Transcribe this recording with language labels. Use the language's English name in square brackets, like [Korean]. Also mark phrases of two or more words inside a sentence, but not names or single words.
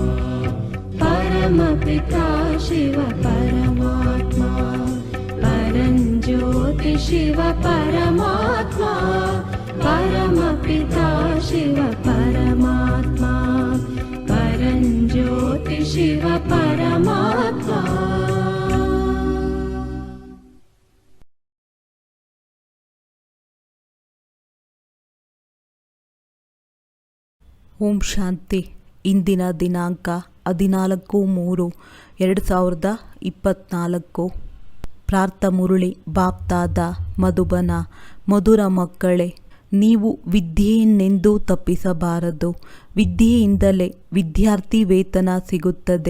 [Hindi] परमपिता शिव परमात्मा परञ्ज्योति शिव परमात्मा परमपिता शिव परमात्मा परञ्ज्योति शिव परमात्मा [Kannada] ಓಂ ಶಾಂತಿ. ಇಂದಿನ ದಿನಾಂಕ 14/3/2024. ಪ್ರಾರ್ಥ ಮುರಳಿ ಬಾಪ್ತಾದ ಮಧುಬನ. ಮಧುರ ಮಕ್ಕಳೇ, ನೀವು ವಿದ್ಯೆಯನ್ನೆಂದೂ ತಪ್ಪಿಸಬಾರದು. ವಿದ್ಯೆಯಿಂದಲೇ ವಿದ್ಯಾರ್ಥಿ ವೇತನ ಸಿಗುತ್ತದೆ.